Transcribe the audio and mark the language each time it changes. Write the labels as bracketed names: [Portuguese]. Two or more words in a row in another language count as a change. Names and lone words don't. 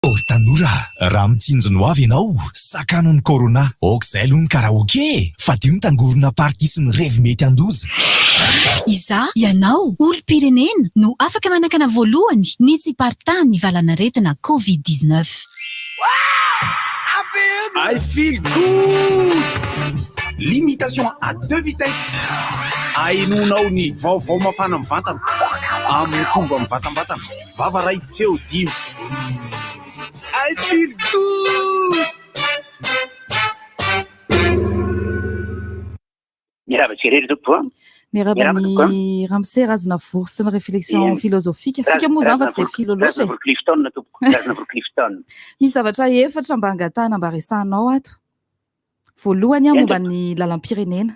[Malagasy] Tanora, raha mitsinjony ho avy ianao, sakano ny corona. Okizay aloha ny karaoke, fa dio ny tangorona party sy ny revy mety andoza. Iza, ianao, olom-pirenena no afaka manakana voalohany ny tsy partan ny valanaretina COVID-19. [English] I feel good! [French] Limitation à 2 vitesses. [Malagasy] Ainonao ny vaovao mafana mivantana amin'ny fomba mivatambatana. Vavaray feo dimy. [English] I feel good! [Malagasy] Miravaka tompoko. Miarabany Ramsey razana vory sy ny [French] réflexion philosophique. [Malagasy] Fika moa zany fa tsy dia philo loatra. Razana Clifton tompoko. Razana Clifton. Misy zavatra efatra mba angatahana mba resahanao ato. Voalohany a momba ny lalam-pirenena.